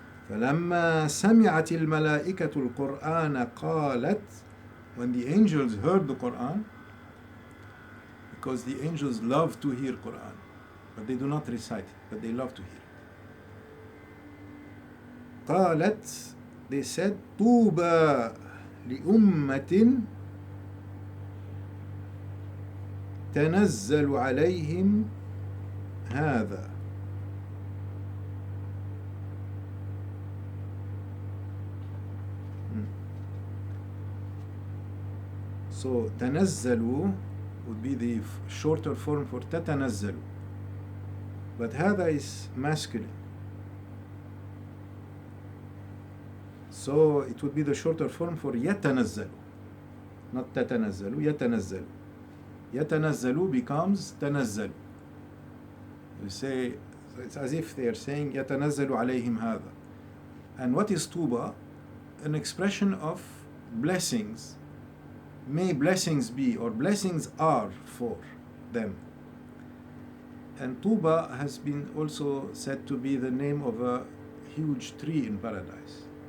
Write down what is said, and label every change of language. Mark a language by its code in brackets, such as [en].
[ar] فلما سمعت الملائكة القرآن قالت, [en] when the angels heard the Qur'an, because the angels love to hear Qur'an, but they do not recite it, but they love to hear it. [ar] قالت, [en] they said, [ar] طوبى لأمة تنزل عليهم هذا. [en] So تنزلوا would be the shorter form for تتنزل, but هذا is masculine, so it would be the shorter form for [ar] يتنزل, not تتنزل, يتنزل. يتنزل becomes تنزل. [en] We say, so it's as if they are saying [ar] يتنزل عليهم هذا. [en] And what is طوبى? An expression of blessings. May blessings be, or blessings are for them. And طوبى has been also said to be the name of a huge tree in paradise.